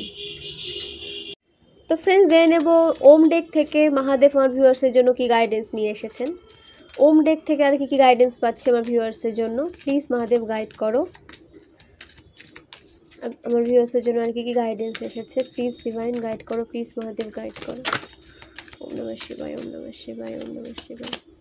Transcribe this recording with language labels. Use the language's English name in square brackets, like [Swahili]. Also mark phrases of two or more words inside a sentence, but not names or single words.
[Bangla] তো ফ্রেন্ডস, জেনে নেব ওম ডেক থেকে মহাদেব আমার ভিউয়ার্সের জন্য কি গাইডেন্স নিয়ে এসেছেন। ওম ডেক থেকে আর কি গাইডেন্স পাচ্ছে আমার ভিউয়ার্সের জন্য, প্লিজ মহাদেব গাইড করো। আমার ভিউয়ার্সের জন্য আর কি গাইডেন্স এসেছে, [English] please divine guide [Bangla] করো, প্লিজ মহাদেব গাইড করো। [Sanskrit] ওম নমঃ শিবায়, ওম নমঃ শিবায়, ওম নমঃ শিবায়।